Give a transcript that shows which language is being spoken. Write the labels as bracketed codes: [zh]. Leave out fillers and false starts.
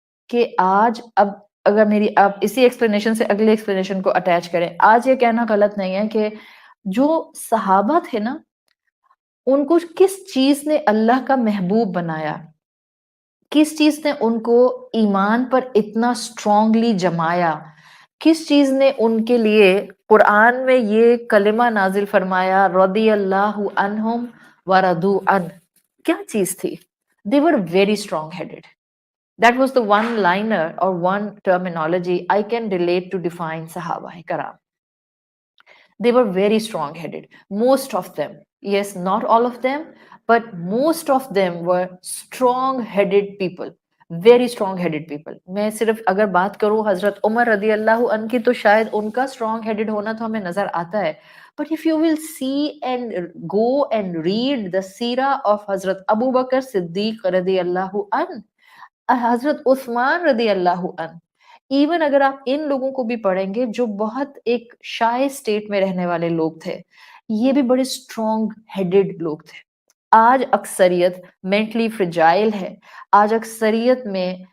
[ur] کہ آج، اب اگر میری آپ اسی ایکسپلینیشن سے اگلے ایکسپلینیشن کو اٹیچ کریں، آج یہ کہنا غلط نہیں ہے کہ جو صحابہ تھے نا، ان کو کس چیز نے اللہ کا محبوب بنایا، کس چیز نے ان کو ایمان پر اتنا اسٹرانگلی جمایا، کس چیز نے ان کے لیے قرآن میں یہ کلمہ نازل فرمایا، رضی اللہ عنہم ورضوا عنہ، کیا چیز تھی؟ [en] they were very strong headed. That was the one liner or one terminology I can relate to define Sahaba Karam. They were very strong headed, most of them, yes, not all of them, but most of them were strong headed people, very strong headed people. [ur] میں صرف اگر بات کروں حضرت عمر رضی اللہ عنہ کی تو شاید ان کا strong headed ہونا تو ہمیں نظر آتا ہے، [en] but if you will see and go and read the [ur] سیرہ of حضرت ابو بکر صدیق رضی اللہ عنہ، حضرت عثمان رضی اللہ عنہ، ایون اگر آپ ان لوگوں کو بھی پڑھیں گے جو بہت ایک شائع اسٹیٹ میں رہنے والے لوگ تھے، یہ بھی بڑے اسٹرانگ ہیڈڈ لوگ تھے۔ آج اکثریت مینٹلی فرجائل ہے، آج اکثریت میں